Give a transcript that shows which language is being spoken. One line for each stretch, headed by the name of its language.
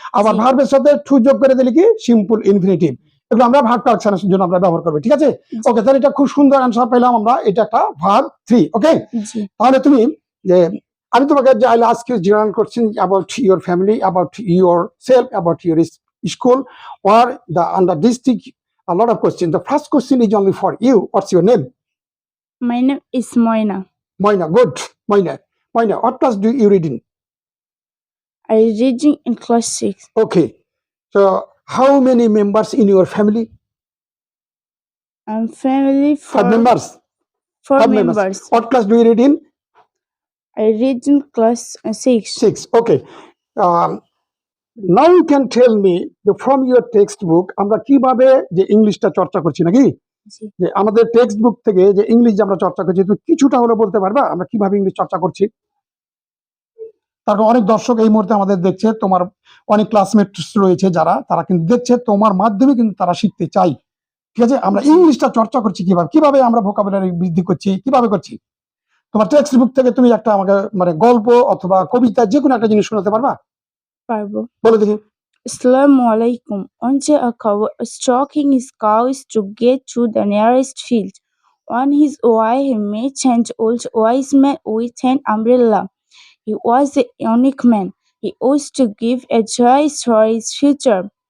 Bangla: আবার ভার্বের সাথে টু যোগ করে দিলে কি সিম্পল ইনফিনিটিভ। এগুলো আমরা ভার্ব কারেকশনের জন্য আমরা ব্যবহার করব, ঠিক আছে? ওকে, তাহলে এটা খুব সুন্দর অ্যানসার পেলাম আমরা, এটা একটা ভার্ব থ্রি। ওকে, তাহলে তুমি যে আমি তোমাকে যে
English: I ask you general question about your family, about yourself, about your school or the under district, a lot of questions. The first question is only for you. What's your name? My name is Moina. Moina, good. Moina, what class do you read in? I reading in class 6. Okay, so how many members in your family? Family Five members. Four Five members. What class do you read in? I read in class 6. Okay. Now you can tell me from your textbook
Bangla: আমরা কিভাবে যে ইংলিশটা চর্চা করছি নাকি? যে আমাদের text book থেকে যে ইংলিশ আমরা চর্চা করছি, তুমি কিছুটা হলে বলতে পারবা আমরা কিভাবে ইংলিশ চর্চা করছি? তারপর অনেক দর্শক এই মুহূর্তে আমাদের দেখছে, তোমার অনেক ক্লাসমেটস রয়েছে যারা, তারা কিন্তু দেখছে তোমার মাধ্যমে কিন্তু তারা শিখতে চাই, ঠিক আছে? আমরা ইংলিশটা চর্চা করছি কিভাবে আমরা ভোকাবুলারি বৃদ্ধি করছি, কিভাবে করছি? তোমার টেক্সট বুক থেকে তুমি একটা আমাকে মানে গল্প অথবা কবিতা যে কোনো একটা জিনিস শোনাতে পারবা? পারবো। বলো দেখি।
Arabic: Assalamu alaikum.
English: Once a cowboy was stalking his cows to get to the nearest field. On his way, he met an old wise man with an umbrella. He was a unique man. He used to give advice for his future.